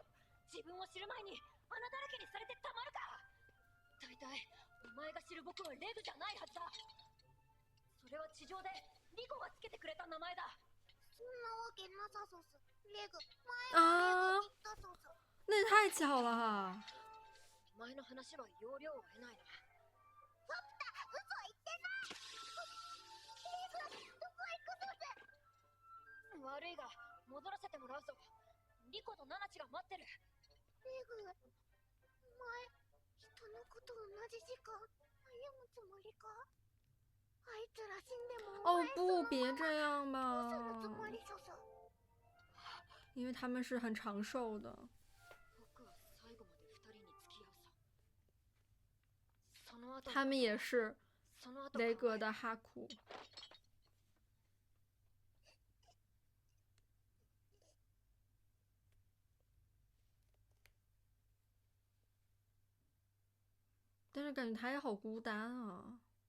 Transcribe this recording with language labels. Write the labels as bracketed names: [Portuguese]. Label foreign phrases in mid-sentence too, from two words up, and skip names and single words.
[Japanese] 自分を知る前に穴だらけにされてたまるか。大体お前が知る僕はレグじゃないはずだ。それは地上でリコがつけてくれた名前だ。そんなわけなさそうす。レグ、前はレグ言ったそうす。 [Chinese] 那也太巧了。 [Japanese] お前の話は要領を得ないな。ファプタ、嘘言ってない。レグ、どこ行くのぜ。悪いが戻らせてもらうぞ。リコとナナチが待ってる。レグ、お前、人のこと同じ時間歩むつもりか？あいつら死んでも [Chinese] 哦不，别这样吧。 [Japanese] 嘘のつもりそそ。 [Chinese] 因为他们是很长寿的。他们也是雷格的哈库。但是感觉他也好孤单啊。